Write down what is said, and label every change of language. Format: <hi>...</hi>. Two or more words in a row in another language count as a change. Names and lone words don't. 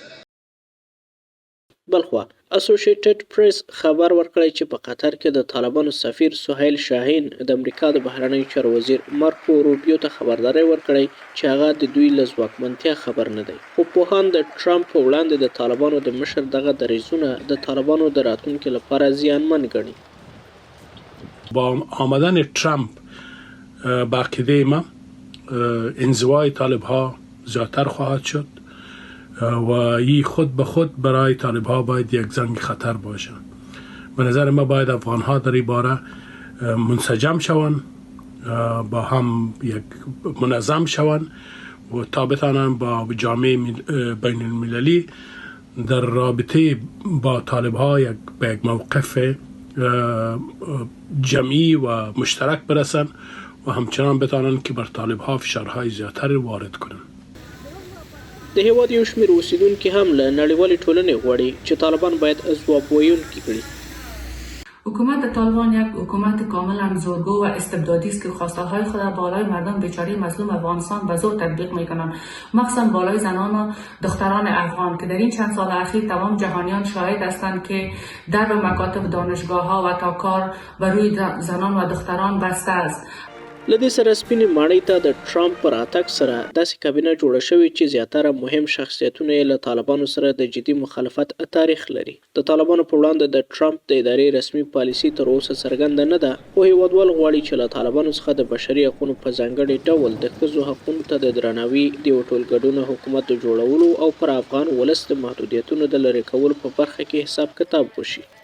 <ps>بلخوا اسوسییټډ پریس خبر ورکړی چې په قطر کې د طالبانو سفیر سهیل شاهین د امریکا د بهرنیو چارو وزیر مارکو روبیو ته خبرداری ورکړی چې هغه د دوی له ځواکمنتیا خبر نه دی. خو پوهان د ټرمپ په وړاندې د طالبانو د مشر دغه دریځونه د طالبانو د راتلونکي لپاره زیانمن ګڼي.</ps> <fa>با آمدن ترامپ به عقیده ما انزوای طالب ها زیادتر خواهد شد و این خود به خود برای طالب ها باید یک زنگ خطر باشه. به نظر ما باید افغان ها در این باره منسجم شوند، با هم یک منظم شوند و تا بتانند با جامعه بین المللی در رابطه با طالب ها به یک موقف جمعی و مشترک برسن و همچنان بتانند که بر طالب ها فشارهای زیادتر وارد کنند.</fa> <ps>د هیواد یو شمېر اوسیدونکي هم له نړیوالې ټولنې غواړي چې طالبان باید ځواب ویونکي کړي.</ps> <fa>حکومت طالبان یک حکومت کاملا زورگو و استبدادی است که خواستارهای خود را بالای مردم بیچاره مظلوم افغانستان به زور تطبیق میکنند، مخصوصا بالای زنان و دختران افغان که در این چند سال اخیر تمام جهانیان شاهد هستند که در مکاتب دانشگاه ها و تا کار بر روی زنان و دختران بسته است.</fa> <ps>لدې سره سپینې ماڼۍ ته د ټرمپ پر راتګ سره داسې کابینه جوړه شوې چې زیاتره مهم شخصیتونه یې له طالبانو سره د جدي مخالفت تاریخ لري. د طالبانو په وړاندې د ټرمپ د ادارې رسمي پالیسي تر اوسه څرګنده نه ده، خو هیوادوال غواړي چې له طالبانو څخه د بشري حقونو په ځانګړي ډول د ښځو حقونو ته د درناوي، د یو ټولګډونه حکومت د جوړولو او پر افغان ولس د محدودیتونو د لرې کولو په برخه کې حساب کتاب وشي.</ps>